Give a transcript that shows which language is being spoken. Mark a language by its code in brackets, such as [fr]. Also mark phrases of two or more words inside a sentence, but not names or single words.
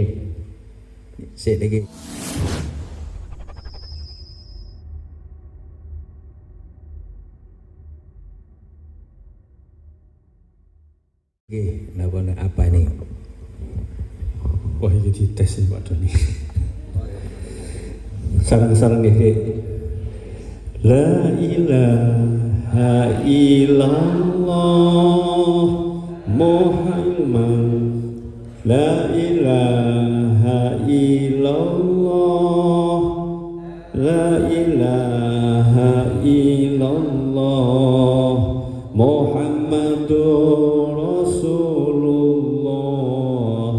[id] Sik lagi. Oke, apa ini? Wah, ini dites nih Pak Doni. Sarang-sarang nih. [ar] لا إله إلا الله محمد. لا إله إلا الله. لا إله إلا الله محمد رسول الله.